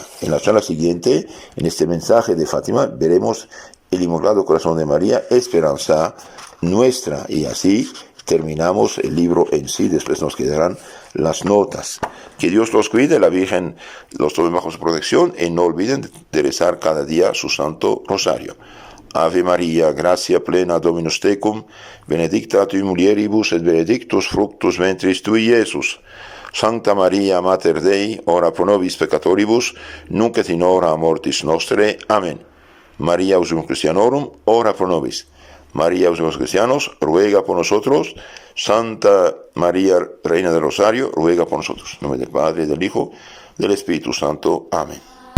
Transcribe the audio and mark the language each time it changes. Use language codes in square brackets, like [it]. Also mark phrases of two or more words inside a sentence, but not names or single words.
[es] En la charla siguiente, en este mensaje de Fátima, veremos el Inmaculado Corazón de María, esperanza nuestra, y así terminamos el libro en sí. Después nos quedarán las notas. Que Dios los cuide, la Virgen los tome bajo su protección, y no olviden de rezar cada día su Santo Rosario. [la] Ave María, gracia plena, Dominus tecum, benedicta tui mulieribus et benedictus fructus ventris tui, Iesus. Sancta Maria, Mater Dei, ora pro nobis peccatoribus, nunc et in hora mortis nostre. [es] Amén. [la] María Auxilium Christianorum, ora pro nobis. [es] María, los cristianos, ruega por nosotros. Santa María, Reina del Rosario, ruega por nosotros. En nombre del Padre, del Hijo, del Espíritu Santo. Amén.